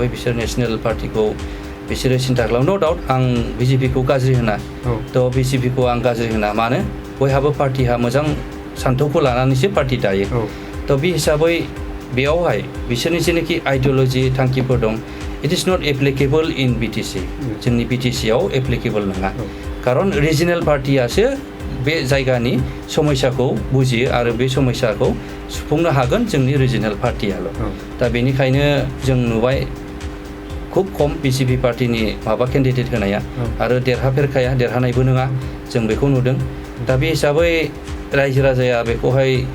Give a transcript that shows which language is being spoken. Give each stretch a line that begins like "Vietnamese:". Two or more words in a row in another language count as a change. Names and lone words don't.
Bodo: बिसोर नेसनेल पार्टिखौ बिसोरो सिन्था खालामो
English: no doubt
Bodo: आं बिजेपिखौ गाज्रि होना थ' बिजेपिखौ आं गाज्रि होना मानो बयहाबो पार्टिहा मोजां सान्थौखौ लानानैसो पार्टि दायो थ' बे हिसाबै बेयावहाय बिसोरनि जेनाखि आइडिअलजि थांखिफोर दं इट
English: is not applicable in BTC
Bodo: जोंनि बिटिसिआव एप्लिकेबल नङा खारन रिजिनेल पार्टियासो बे जायगानि समस्याखौ बुजियो आरो बे समस्याखौ सुफुंनो हागोन जोंनि रिजिनेल पार्टियाल' दा बेनिखायनो जों नुबाय खुब खम बिजेपि पार्टिनि माबा केन्डिडेट होनाया आरो देरहानायबो नङा जों बेखौ नुदों दा बे हिसाबै रायजो राजाया बेखौहाय